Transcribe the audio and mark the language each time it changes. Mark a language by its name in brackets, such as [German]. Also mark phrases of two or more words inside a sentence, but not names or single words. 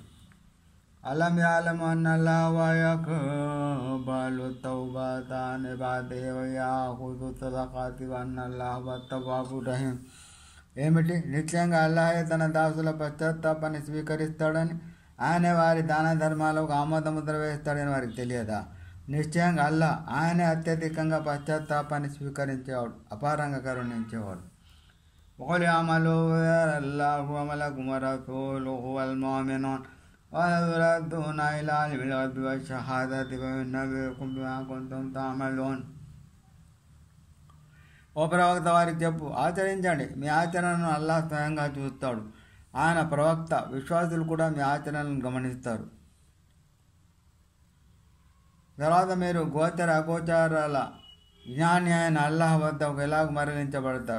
[Arabic] ألم يعلم أن الله يقبل التوبة عن عباده ويأخذ الصدقات وأن الله التواب الرحيم. [Telugu] ఏమిటి? నిశ్చయంగా అల్లాహే తన దాసుల పశ్చాత్తాపాన్ని స్వీకరిస్తాడని, ఆయనే వారి దాన ధర్మాలకు ఆమోదముద్ర వేస్తాడని వారికి తెలియదా? నిశ్చయంగా అల్లా ఆయనే అత్యధికంగా పశ్చాత్తాపాన్ని స్వీకరించేవాడు, అపారంగా కరుణించేవాడు. [Arabic] وقل اعملوا الله وملكم ورسوله والمؤمنون ويردون إلى عالم الغيب والشهادة فينبئكم بما كنتم تعملون. [Telugu] ఓ ప్రవక్త, వారికి చెప్పు, ఆచరించండి, మీ ఆచరణను అల్లాహ్ స్వయంగా చూస్తాడు. ఆయన ప్రవక్త, విశ్వాసులు కూడా మీ ఆచరణను గమనిస్తారు. తర్వాత మీరు గోచర అగోచరాల జ్ఞాని అయిన అల్లాహ్ వద్దకు ఎలాగ మరలించబడతారు.